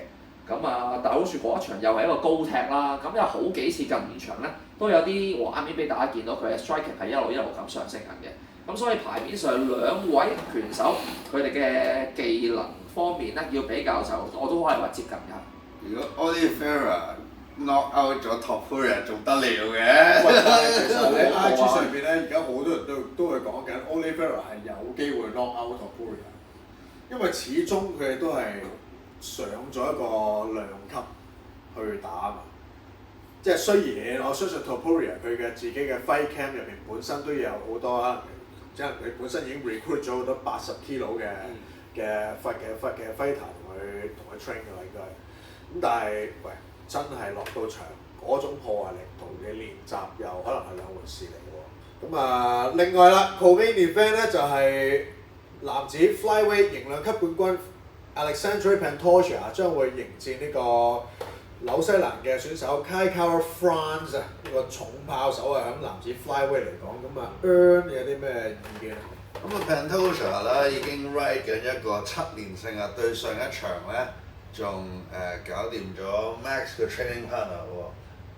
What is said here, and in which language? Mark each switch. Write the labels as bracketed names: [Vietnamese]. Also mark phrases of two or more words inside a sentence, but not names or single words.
[Cantonese] 咁啊，但係好似嗰一場又係一個高踢啦。咁有好幾次近5場咧，都有啲畫面俾大家見到佢嘅 striking 係一路咁上升緊嘅。咁所以牌面上兩位拳手佢哋嘅技能方面咧，要比較就我都可以話接近㗎。如果 Oliveira [English] knock out [Cantonese] 咗 Topuria 仲得了嘅？其實喺 IG 上邊咧，而家好多人都會講緊 Oliveira 係有機會 [English] knock out [Cantonese] Topuria。因為始終佢哋都係上咗一個量級去打嘛，即係雖然我相信 Topuria 佢嘅自己嘅 [English] fight camp [Cantonese] 入邊本身都有好多，即係佢本身已經 recruit 咗好多80 kilo 嘅 fighter 同佢 train 㗎啦應該係，咁但係喂真係落到場嗰種破壞力同你練習又可能係兩回事嚟喎。咁啊另外啦 [English] co-main event [Cantonese] 咧就係、男子 flyweight 型量級冠軍 Alexandre Pantoja 將會迎戰呢個紐西蘭嘅選手 Kai Kara-France 啊，呢個重炮手啊，喺男子 flyweight 嚟講，咁啊 Earn 有啲咩意見？咁啊 Pantoja 啦已經 ride 緊一個7連勝啊，對上一場咧仲搞掂咗 Max 嘅 [English] training partner [Cantonese] 喎。